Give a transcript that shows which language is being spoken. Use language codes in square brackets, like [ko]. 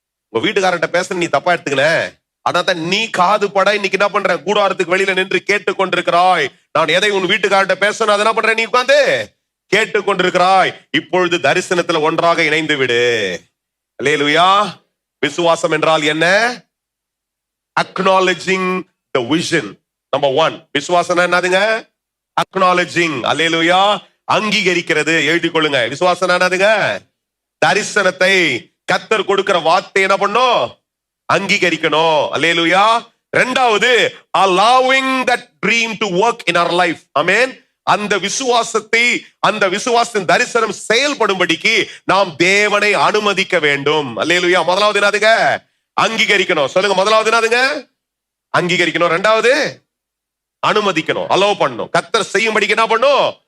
[ta] உங்க வீட்டுக்காரர்கிட்ட பேச நீ தப்பா எடுத்துக்கல. அதான் நீ காது பட இன்னைக்கு என்ன பண்ற? கூடாரத்துக்கு வெளியில நின்று கேட்டு கொண்டிருக்கிறாய். நான் எதை உன் வீட்டுக்காரர்கிட்ட பேசணும், அதை என்ன பண்ற? நீ உட்கார்ந்து கேட்டு கொண்டிருக்கிறாய். இப்பொழுது தரிசனத்துல ஒன்றாக இணைந்து விடு. அல்லேலூயா. விசுவாசம் என்றால் என்ன? [en] acknowledging the vision. [ta] Number 1. விசுவாசம் என்னதுங்க? acknowledging. அல்லேலூயா. அங்கீகரிக்கிறது. எழுதிக் கொள்ளுங்க. விசுவாசம் என்னதுங்க? தரிசனத்தை கர்த்தர் கொடுக்கிற வார்த்தை என்ன பண்ணும்? அங்கீகரிக்கணும். அல்லேலூயா. [en] இரண்டாவது, allowing that dream to work in our life. [ta] ஆமென். அந்த விசுவாசத்தை, அந்த விசுவாசத்தின் தரிசனம் செயல்படும்படிக்கு நாம் தேவனை அனுமதிக்க வேண்டும். அல்லேலூயா. முதலாவது என்னதுங்க? அங்கீகரிக்கணும். சொல்லுங்க, முதலாவது என்னதுங்க? அங்கீகரிக்கணும். இரண்டாவது, அனுமதிக்கணும், அலோவ் பண்ணணும். கர்த்தர் செய்யும்படிக்கு என்ன பண்ணும்?